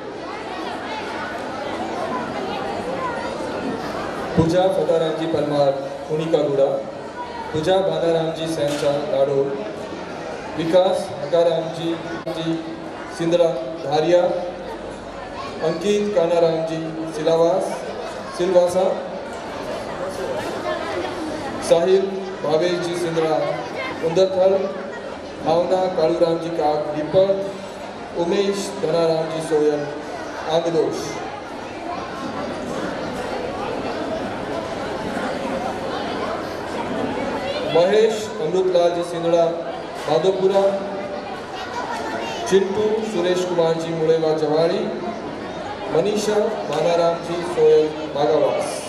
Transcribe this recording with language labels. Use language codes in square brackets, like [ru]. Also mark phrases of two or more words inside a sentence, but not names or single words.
[hi] पूजा फताराम जी परमार खुनी का गुड़ा, पूजा भानाराम जी सैंचा लाडो, विकास हकाराम जी सिंदरा धारिया, अंकित कानाराम जी सिलवासा, साहिल भावेश जी सिंदरा उंदरथल, भावना कालूराम जी का दीपक, उमेश धनाराम जी सोयल आंगदोष। महेश अमृतलाल जी सिंदड़ा माधोपुरा, चिंटू सुरेश कुमार जी मुड़ेवा जवाड़ी, मनीषा मानाराम जी सोयल बागावास।